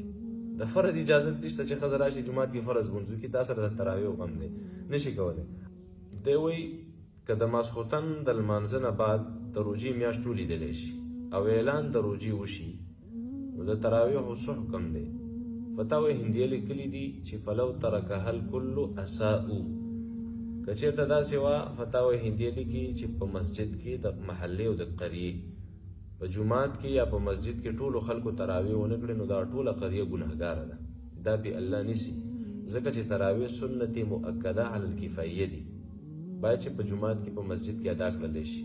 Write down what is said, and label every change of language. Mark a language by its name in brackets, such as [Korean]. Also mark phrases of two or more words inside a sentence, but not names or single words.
[Pashto] د فرض اجازت نشته چې ښځه راشي جومات کې فرض مونځ وکړي، تا سره د تراویحو غم دی، نشي کولی. دی وایي که د ماسخوتن د لمانځه نه بعد د روژې میاشت ولیدلی شي او اعلان د روژې وشي، نو د تراویحو څه حکم دی؟ فتاوی هندیه لیکلي دي چې [Arabic] فلو ترکها الکل اساءو. [Pashto] که چېرته داسې وه، فتاوی هندیه لیکي چې په مسجد کې د محلې او د قریې په جومات کې یا په مسجد کې ټولو خلکو تراویح ونه کړي، نو دا ټوله قریه ګناهګاره ده. دا به الله نیسي، ځکه چې تراویح [Arabic] سنت مؤکده علی الکفایه [Pashto] دي، باید چې په جومات کې په مسجد کې ادا کړلی شي.